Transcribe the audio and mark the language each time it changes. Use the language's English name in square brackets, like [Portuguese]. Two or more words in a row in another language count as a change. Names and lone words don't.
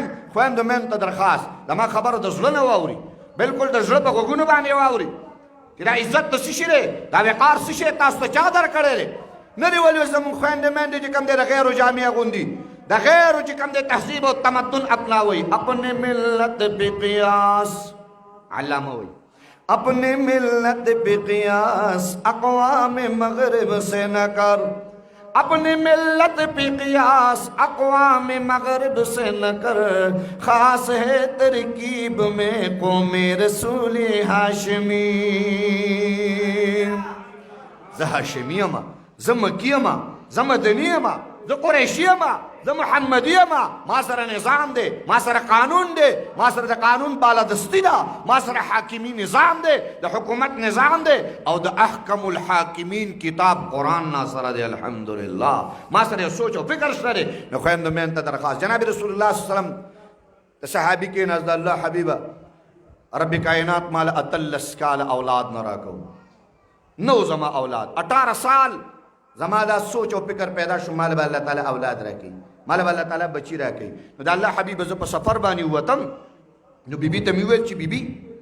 [Pashto] خویندو مینو ته درخواست زما خبره د زړه نه واوري بلکل د زړه په غوږونو باندې واوري چې دا عزت د څه شي دی دا وقار څه شی تاسو ته چا درکړی دی نه دی ولې زموږ خویندې میندې چې کوم دی د غیرو جامې اغوندي د غیرو چې کوم دی تهذیب او تمدن اپناوئ [Urdu] اپنے ملت پہ قیاس [Pashto] علامه وایي [Urdu] اپنے ملت پہ قیاس اقوام مغرب سے نہ کر اپنی ملت پہ قیاس اقوام مغرب سے نہ کر خاص ہے ترکیب میں قوم رسول ہاشمی [Pashto] زه هاشمی اما زه مکی اما زه مدنی اما زه قریشي یم زه محمدي یم ما سره نظام دی ما سره قانون دی ما سره د قانون بالادستي ده ما سره حاکمي نظام دی د حکومت نظام دی او د احکم الحاکمین کتاب قرآن نا سره دی الحمدلله ما سره یو سوچ او فکر شته دی نو خویندو مین ته درخواست جناب رسول الله صلی الله علیه وسلم د صحابي کې نزد الله حبیبه رب کائنات مال اتلس کال اولاد نه راکو نو زما اولاد 18 سال زما دا سوچ او فکر پیدا شو مال به الله تعالی اولاد راکړي مال به الله تعالی بچی راکړي نو د الله حبیب زه په سفر باندې وتم نو بیبي ته مې ویل چې بیبي